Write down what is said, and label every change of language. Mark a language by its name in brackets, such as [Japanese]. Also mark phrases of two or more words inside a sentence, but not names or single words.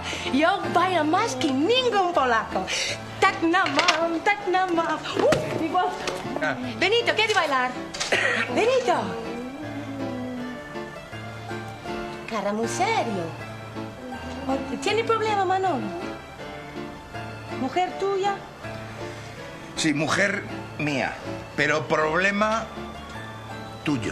[Spanish] Yo bailo más que ningún polaco. Tak na mam, tak na mam. Igual. Benito, ¿quieres bailar? Benito. Cara muy serio. ¿Tiene problema, Manolo? ¿Mujer tuya? Sí, mujer mía, pero problema tuyo.